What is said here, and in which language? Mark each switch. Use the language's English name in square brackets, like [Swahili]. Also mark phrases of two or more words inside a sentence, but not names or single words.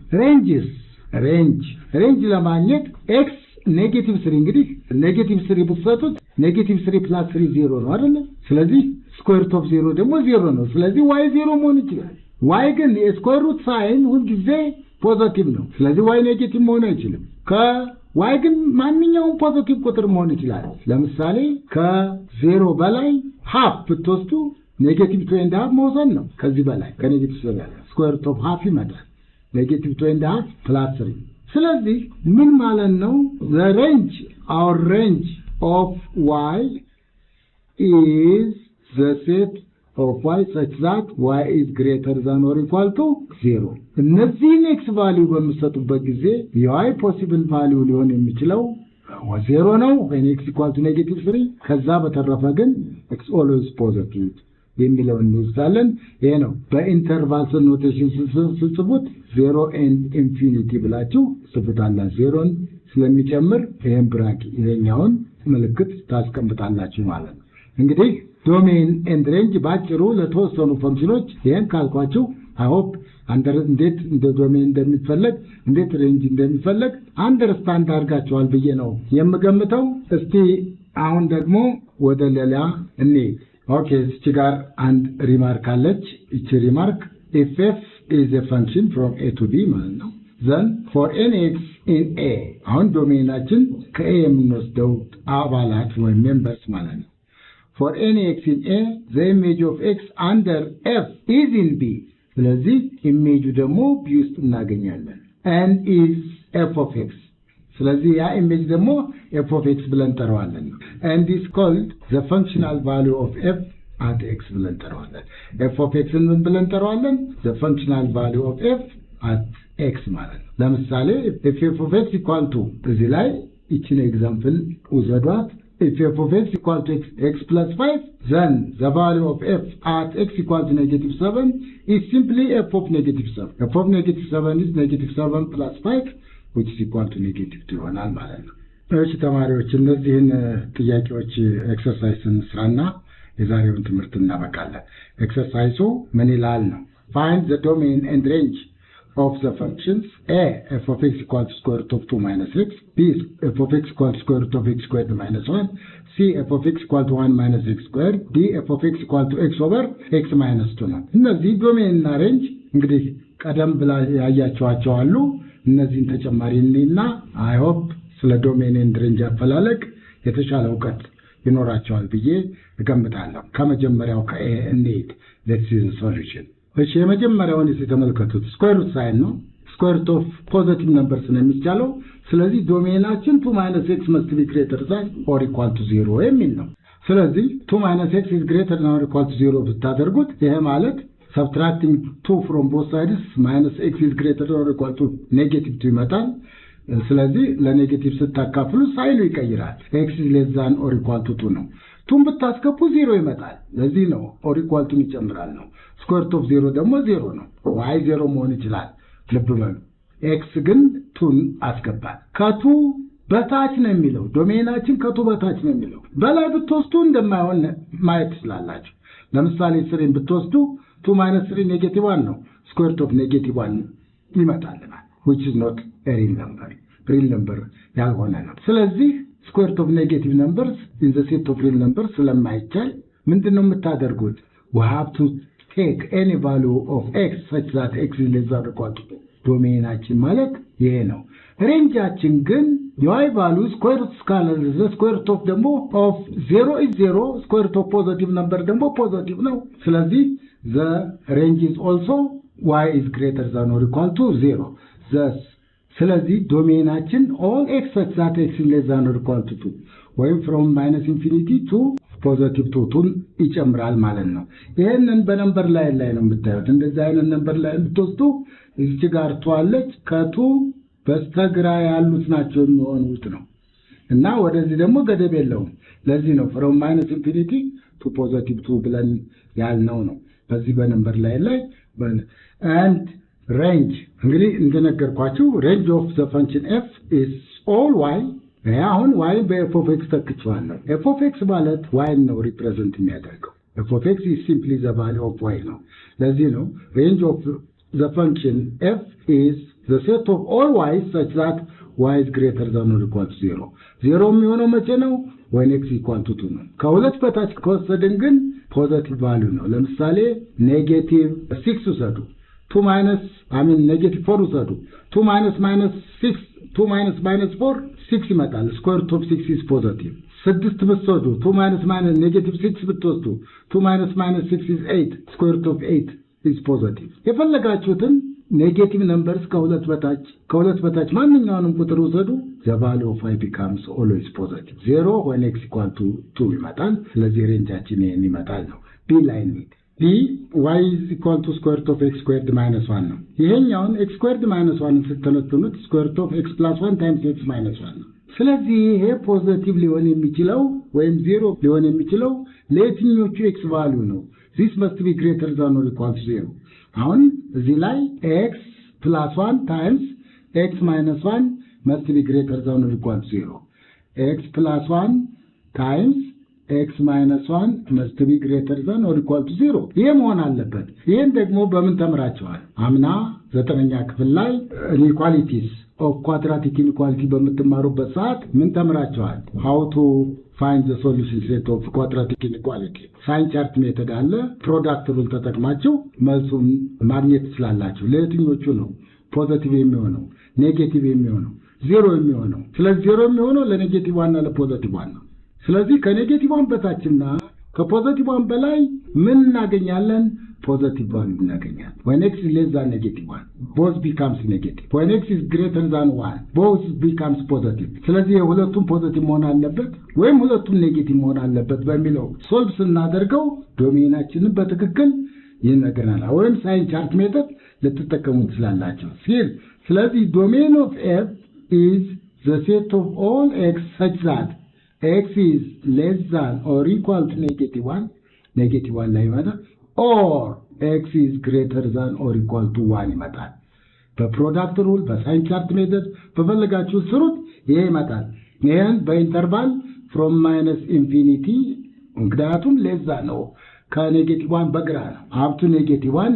[Amharic] ሬንጅ ለማግኘት x ኔጌቲቭ 3 እንግዲህ ኔጌቲቭ 3 ብትሰጡት ኔጌቲቭ 3 + 3 0 ነው አይደል ስለዚህ [English] square root of [Amharic] 0 ደግሞ 0 ነው ስለዚህ y 0 መሆን ይችላል y ግን የስኩዌር ሩት ሳይን ሁሉ ጊዜ ፖዚቲቭ ነው ስለዚህ y ኔጌቲቭ መሆን አይችልም y ግን ማንኛውም ፖዚቲቭ ቁጥር መሆን ይችላል ለምሳሌ ከ0 በላይ half ብትወስዱ [English] negative 2 and half [Amharic] መውሰድ ነው ከዚህ በላይ ከኔጌቲቭ በላይ [English] square root of half [Amharic] ይመጣል [English] negative 2 and half [Amharic] + 3 ስለዚህ ምን ማለት ነው [English] the range our range of y is the set of y such that y is greater than or equal to 0 [Amharic] እነዚህን x value በሚሰጡበት ጊዜ y possible value ሊሆን የሚችለው 0 ነው [English] when x equal to -3 [Amharic] ከዛ በተረፈ ግን [English] x always positive [Amharic] የሚለውን እንይዛለን ይሄ ነው በኢንተርቫል ኖቴሽን ስትጽፉት [English] 0 and infinity [Amharic] ብላችሁ ጽፉታላችሁ 0ን ስለሚጨምር ይሄን ብራኬት ይሄኛውን ምልክት ታስቀምጣላችሁ ማለት ነው እንግዲህ [English] domain and range [Amharic] ባጭሩ ለተወሰኑ ፈንክሽኖች ይሄን ካልኳችሁ [English] I hope [Amharic] እንዴት እንደ ዶሜን እንደሚፈለግ እንዴት ሬንጅ እንደሚፈለግ አንደርስታንድ አድርጋችኋል ብዬ ነው የምገምተው እስቲ አሁን ደግሞ ወደ ሌላ እንሂድ Okay, እዚህ ጋር አንድ ሪማርክ አለች [English] እቺ ሪማርክ if f is a function from a to b [Amharic] ማለት ነው [English] then for any x in a [Amharic] አሁን ዶሜናችን ከa የምንወስደው አባላት ወይ ሜምበርስ ማለት ነው [English] for any x in a the image of x under f is in b [Amharic] ስለዚህ ኢሜጁ ደግሞ b ውስጥ እናገኛለን [English] and is f of x [Amharic] ስለዚህ ያ ኢሜጅ ደግሞ [English] f of x [Amharic] ብለን ጠራዋለን [English] and is called the functional value of f at x [Amharic] ብለን ጠራዋለን [English] f of x [Amharic] ምን ብለን ጠራዋለን [English] the functional value of f at x [Amharic] ማለት ነው ለምሳሌ [English] if f of x equal to [Amharic] እዚህ ላይ እቺን ኤግዛምፕል ውሰዷት [English] if f of x equal to x plus 5 then the value of f at x equal to -7 is simply f of -7 f of -7 is -7 plus 5 which is equal to -2 [Amharic] ይሆናል ማለት ነው እሺ ተማሪዎች እነዚህን ጥያቄዎች ኤክሰርሳይዝ እንስራና የዛሬውን ትምህርት እናበቃለን ኤክሰርሳይዙ ምን ይላል ነው [English] find the domain and range of the functions a f of x equal to square root of 2 minus x b f of x equal to square root of x squared minus 1 c f of x equal to 1 minus x squared d f of x equal to x over x minus 2 [Amharic] ነው እነዚህ ዶሜን እና ሬንጅ እንግዲህ ቀደም ብላ ያያችኋቸው አሉ እነዚህን ተጨማሪ እና [English] I hope [Amharic] ስለ [English] domain and range [Amharic] አፈላለግ የተሻለ ዕውቀት ይኖራቸዋል ብዬ እገምታለሁ ከመጀመሪያው ከኤ እንሂድ [English] let's see the [Amharic] solution እሺ የመጀመሪያውን እስኪ ተመልከቱት [English] square root sign [Amharic] ነው [English] square root of positive numbers [Amharic] ነው የሚቻለው ስለዚህ ዶሜናችን 2 - [English] x must be greater than or equal to 0 [Amharic] የሚል ነው ስለዚህ [English] 2 - x is greater than or equal to 0 [Amharic] ብታደርጉት ይሄ ማለት [English] subtracting 2 from both sides minus x is greater than or equal to -2 ይመጣል [Amharic] ስለዚህ ለኔጌቲቭ ስታካፍሉ ሳይኑ ይቀይራል [English] x is less than or equal to 2 [Amharic] ነው 2 ብታስገቡ 0 ይመጣል ለዚህ ነው [English] or equal to [Amharic] ይጨምራል ነው [English] square root of 0 [Amharic] ደግሞ 0 ነው y 0 መሆን ይችላል ልብ በሉ x ግን 2 አስገባል ከ2 በታች ነው የሚለው ዶሜናችን ከ2 በታች ነው የሚለው በላይ ብትወስዱ እንደማይሆን ማየት ትችላላችሁ ለምሳሌ [English] 3 ብትወስዱ 2 minus 3 negative 1 ነው square root of negative 1 ይመጣልናል which is not a real number [Amharic] ያልሆነ ነው ስለዚህ [English] square root of negative numbers in the set of real numbers [Amharic] ስለማይቻል ምንድነው የምታደርጉት [English] we have to take any value of x such that x is less than or equal to 2 [Amharic] ዶሜናችን ማለት ይሄ ነው ሬንጃችን ግን [English] y value square root scalar the square root of ደግሞ of 0 is 0 square root of positive number ደግሞ positive [Amharic] ነው ስለዚህ [English] the range is also y is greater than or equal to 0 thus [Amharic] ስለዚህ ዶሜናችን [English] all x such that x is less than or equal to 2 ወይም from -infinity to positive 2 [Amharic] ይጨምራል ማለት ነው ይሄንን በነምበር ላይ ነው የምታዩት እንደዚህ አይነት ነምበር ላይ ብትወስዱ እዚህ ጋር ተዋለች ከቱ በስተግራ ያሉት ናቸው የሚሆኑት ነው እና ወደዚህ ደግሞ ገደብ የለውም ለዚህ ነው [English] from -infinity to positive 2 [Amharic] ብለን ያልነው ነው በዚህ በነምበር ላይ [English] and range [Amharic] እንግዲህ እንደነገርኳችሁ [English] range of the function f is all y [Amharic] አሁን y በ [English] f of x [Amharic] ተክቷለሁ [English] f of x [Amharic] ማለት y ነው ሪፕሬዘንት የሚያደርገው [English] f of x is simply the value of y [Amharic] ነው ለዚህ ነው [English] range of the function f is the set of all y such that y is greater than or equal to 0 0 [Amharic] የሚሆነው መቼ ነው [English] when x equal to 2 [Amharic] ነው ከሁለት በታች ከወሰድን ግን [English] positive value [Amharic] ነው ለምሳሌ ኔጌቲቭ 6 ውሰዱ [English] 2 minus I mean negative 4 [Amharic] ውሰዱ [English] 2 minus 6 2 minus 4 6 [Amharic] ይመጣል [English] square root of 6 is positive [Amharic] 6 ብትወስዱ [English] 2 minus negative 6 [Amharic] ብትወስዱ [English] 2 minus 6 is 8 square root of 8 is positive [Amharic] የፈለጋችሁትን [English] negative numbers [Amharic] ከሁለት በታች ማንኛውንም ቁጥር ወሰዱ [English] the value of y becomes always positive 0 when x equal to 2 [Amharic] ይመጣል ስለዚህ ሬንጃችን ይሄን ይመጣል ነው [English] b line b y is equal to square root of x squared minus 1 [Amharic] ነው ይሄኛውን [English] x squared minus 1 ስትተነትኑት square root of x plus 1 times x minus 1 [Amharic] ነው ስለዚህ ይሄ ፖዚቲቭ ሊሆን የሚችለው ወይም 0 ሊሆን የሚችለው ለየትኞቹ x value ነው [English] this must be greater than or equal to 0 [Amharic] አሁን እዚህ ላይ [English] x plus 1 times x minus 1 must be greater than or equal to 0 x plus 1 times x minus 1 must be greater than or equal to 0 [Amharic] ይሄ መሆን አለበት ይሄን ደግሞ በምን ተምራችኋል አምና 9ኛ ክፍል ላይ [English] inequalities of quadratic inequality [Amharic] በምትማሩበት ሰዓት ምን ተምራችኋል [English] how to find the solution set of quadratic inequality sign chart method [Amharic] አለ [English] product rule [Amharic] ተጠቅማችሁ መልሱን ማግኘት ትችላላችሁ ለየትኞቹ ነው ፖዚቲቭ የሚሆነው ኔጌቲቭ የሚሆነው ዜሮ የሚሆነው ስለዚህ ዜሮ የሚሆነው ለኔጌቲቭ 1 እና ለፖዚቲቭ 1 ነው ስለዚህ ከኔጌቲቭ 1 በታችና ከፖዚቲቭ 1 በላይ ምን እናገኛለን [English] positive value [Amharic] እናገኛለን [English] when x is less than negative 1 both becomes negative when x is greater than 1 both becomes positive [Amharic] ስለዚህ ሁለቱም ፖዚቲቭ መሆን አለበት ወይም ሁለቱም ኔጌቲቭ መሆን አለበት በሚለው ሶልቭ ስናደርገው ዶሜናችንን በትክክል ይነገራል ወይም [English] sign chart method [Amharic] ልትጠቀሙ ትችላላችሁ [English] ስለዚህ domain of f is the set of all x such that x is less than or equal to negative 1 [Amharic] ላይ ማለት [English] or x is greater than or equal to 1 [Amharic] ይመጣል በፕሮዳክት ሩል በሳይን ቻርት ሜተድ በፈለጋችሁ ስሩት ይሄ ይመጣል ይሄን በኢንተርቫል [English] from minus infinity [Amharic] ምክንያቱም ለዛ ነው ከኔጌቲቭ 1 በግራ ነው [English] up to negative